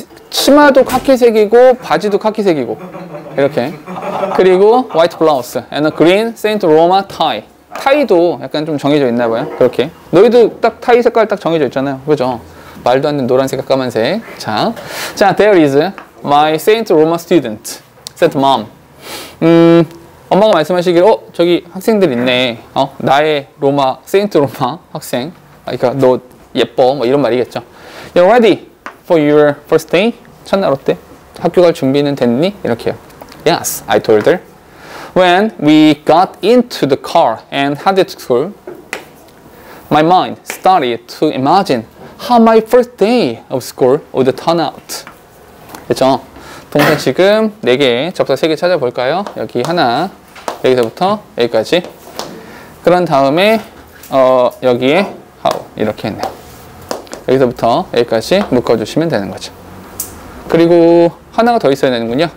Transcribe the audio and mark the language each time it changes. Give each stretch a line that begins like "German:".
Korean: 치마도 카키색이고 바지도 카키색이고 이렇게.
English: 그리고 화이트 블라우스 and a green Saint Roma tie.
Korean: 타이도 약간 좀 정해져 있나 봐요. 그렇게. 너희도 딱 타이 색깔 딱 정해져 있잖아요. 그죠? 말도 안 되는 노란색, 까만색.
English: 자, there is my Saint Roma student. said mom.
Korean: 엄마가 말씀하시기를, 저기 학생들 있네. 나의 로마, 세인트 로마 학생. 그러니까 너 예뻐. 뭐 이런 말이겠죠.
English: You're ready for your first day?
Korean: 첫날 어때? 학교 갈 준비는 됐니? 이렇게요.
English: Yes, I told her. When we got into the car and headed to school, my mind started to imagine how my first day of school would turn out.
Korean: 그렇죠? 동사 지금 4개, 접사 3개 찾아볼까요? 여기 하나, 여기서부터 여기까지. 그런 다음에 여기에 how 이렇게 했네요. 여기서부터 여기까지 묶어주시면 되는 거죠. 그리고 하나가 더 있어야 되는군요.